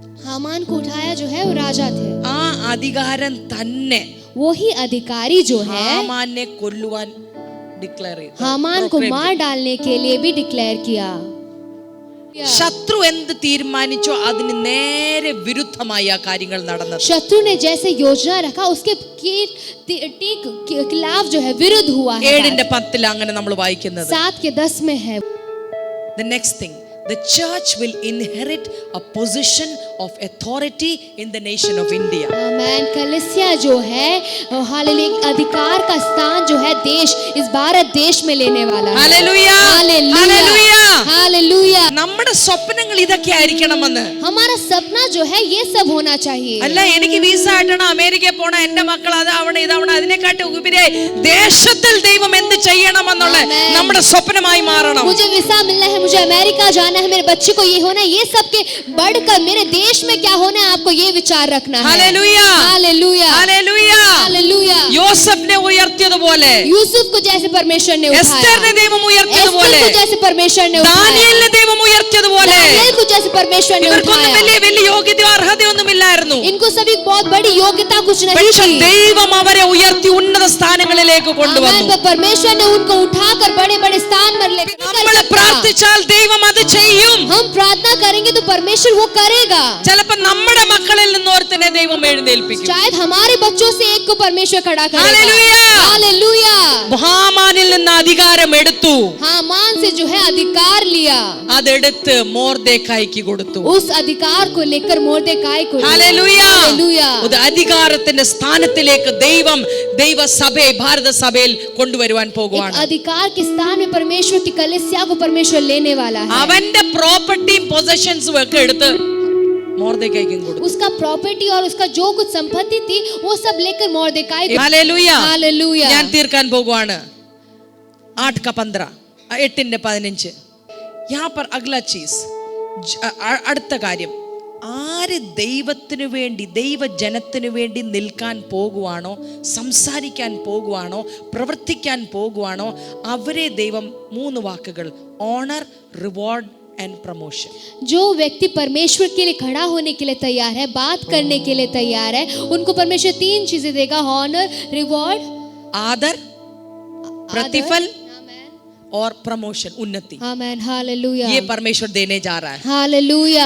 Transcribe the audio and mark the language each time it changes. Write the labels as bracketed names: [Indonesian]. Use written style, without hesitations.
[Hindi] हामान को उठाया जो है वो राजा थे. [Malayalam] ആ അധികാരം തന്നെ [Hindi] वो ही अधिकारी जो है [Malayalam] ഹാമാനെ കൊല്ലുവാൻ ഡിക്ലെയർ ചെയ്തു. [Hindi] हामान को मार डालने के लिए भी डिक्लेयर किया. [Malayalam] ശത്രു എന്ത് തീരുമാനിച്ചോ അതിന് നേരെ വിരുദ്ധമായി ആ കാര്യങ്ങൾ നടന്നത്. [Hindi] शत्रु ने जैसे योजना रखा उसके ठीक खिलाफ जो है विरुद्ध हुआ है. [Malayalam] 7:10 അങ്ങനെ നമ്മൾ വായിക്കുന്നത്. [Hindi] 7:10 में है. [English] The next thing, the church will inherit a position of authority in the nation of India. [Hindi] आमेन. कलीसिया जो है हालेलुया अधिकार का स्थान जो है देश इस भारत देश में लेने वाला है. Hallelujah, hallelujah, hallelujah. [Malayalam] നമ്മുടെ സ്വപ്നങ്ങൾ ഇതൊക്കെ ആയിരിക്കണമെന്ന്. [Hindi] हमारा सपना जो है ये सब होना चाहिए. [Malayalam] അല്ല എനിക്ക് വിസ കിട്ടണം, അമേരിക്കയിൽ പോണം, എന്റെ മക്കൾ അതാവണം ഇതാവണം, അതിനെക്കാട്ടി ഉപരിയായി ദേശത്തിൽ ദൈവം എന്ത് ചെയ്യണമെന്നുള്ള നമ്മുടെ സ്വപ്നമായി മാറണം. [Hindi] मुझे वीसा मिलना है, मुझे अमेरिका जाना है, मेरे बच्चे को ये होना है, ये सब के बढ़कर मेरे देश में क्या होना है आपको ये विचार रखना है. Hallelujah, hallelujah, hallelujah. Hallelujah. [Malayalam] യോസഫിനെ ഉയർത്തിയതുപോലെ, [Hindi] Yusuf को जैसे परमेश्वर ने उठाया, [Malayalam] എസ്തറിനെ ദൈവം ഉയർത്തിയതുപോലെ, [Hindi] एस्तर को जैसे परमेश्वर ने उठाया, [Malayalam] ദാനിയേലിനെ ദൈവം ഉയർത്തിയതുപോലെ, [Hindi] दानियेल को जैसे परमेश्वर ने [Malayalam] ഇവർക്കൊന്നും [Hindi] उठाया. [Malayalam] വലിയ യോഗ്യതയോ അർഹതയൊന്നും ഇല്ലായിരുന്നു. [Hindi] इनको सभी बहुत बड़ी योग्यता कुछ नहीं [Malayalam] പക്ഷേ [Hindi] थी. [Malayalam] ദൈവം അവരെ ഉയർത്തി ഉന്നത സ്ഥാനങ്ങളിലേക്ക് കൊണ്ടുവന്നു. [Hindi] आमेन. परमेश्वर ने उनको उठाकर बड़े बड़े स्थान पर लेकर [Malayalam] നമ്മൾ പ്രാർത്ഥിച്ചാൽ ദൈവം അത് ചെയ്യും. [Hindi] हम प्रार्थना करेंगे तो परमेश्वर वो करेगा. [Malayalam] ചിലപ്പോൾ നമ്മുടെ മക്കളിൽ നിന്ന് ഒരുത്തനെ ദൈവം എഴുന്നേൽപ്പിക്കും. [Hindi] शायद हमारे बच्चों से एक को परमेश्वर खड़ा करेगा. Hallelujah, hallelujah. [Malayalam] ഹാമാനിൽ നിന്ന് അധികാരം എടുത്തു, [Hindi] हामान से जो है अधिकार लिया, [Malayalam] അതെടുത്ത് മോർദെഖായിക്ക് കൊടുത്തു. [Hindi] उस अधिकार को लेकर मोर्देकाई को हालेलुया, हालेलुया. [Malayalam] ഒരു അധികാരത്തിന്റെ സ്ഥാനത്തിലേക്ക് ദൈവസഭയെ ഭാരത സഭയിൽ കൊണ്ടുവരുവാൻ പോകുവാണ്. [Hindi] अधिकार के स्थान में परमेश्वर की कलीसिया को परमेश्वर लेने वाला है. [Malayalam] അവന്റെ പ്രോപ്പർട്ടിയും പൊസഷൻസും ഒക്കെ എടുത്ത് മോർദെഖായിക്കും കൊടുത്തു. [Hindi] उसका प्रॉपर्टी और उसका जो कुछ संपत्ति थी वो सब लेकर मोर्देकाई को हालेलुया. हालेलुया. [Malayalam] ഞാൻ തീർക്കാൻ പോകുവാണ്. 8:15 8:15. [Hindi] यहाँ पर अगला चीज, [Malayalam] അടുത്ത കാര്യം, ആര് ദൈവത്തിനു വേണ്ടി ദൈവജനത്തിനു വേണ്ടി നിൽക്കാൻ പോകുവാണോ, സംസാരിക്കാൻ പോകുവാണോ, പ്രവർത്തിക്കാൻ പോകുവാണോ, അവരെ ദൈവം 3 വാക്കുകൾ: ഓണർ, റിവാർഡ് एंड प्रमोशन. [Hindi] जो व्यक्ति परमेश्वर के लिए खड़ा होने के लिए तैयार है, बात करने के लिए तैयार है, उनको परमेश्वर 3 चीजें देगा: ऑनर, रिवॉर्ड, आदर, प्रतिफल और प्रमोशन, उन्नति. आमेन. हालेलुया. ये परमेश्वर देने जा रहा है. हालेलुया.